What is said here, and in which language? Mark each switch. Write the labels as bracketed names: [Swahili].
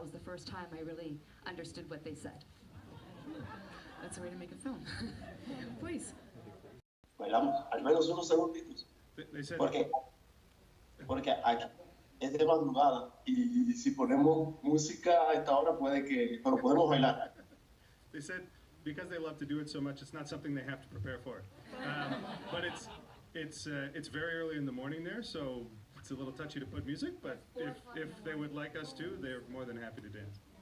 [English] That was the first time I really understood what they said. That's a way to make a film. Please. [Spanish] Bailamos al menos unos segunditos. [English] They said, [Spanish] Porque aquí es de madrugada y si ponemos música a esta hora puede que, pero podemos bailar. [English] they said because they love to do it so much, it's not something they have to prepare for. But it's very early in the morning there, so it's a little touchy to put music. But if they would like us to, they're more than happy to dance.